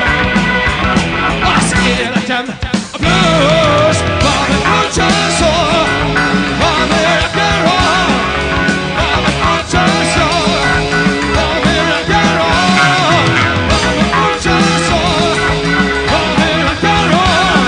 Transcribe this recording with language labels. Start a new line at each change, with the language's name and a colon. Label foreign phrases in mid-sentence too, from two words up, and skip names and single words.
Hungarian: Az életem a blues. Valami furcsán szól. Valami
English: rock and roll.
Hungarian: Valami furcsán szól. Valami
English: rock and roll.
Hungarian: Valami furcsán szól. Valami
English: rock and roll.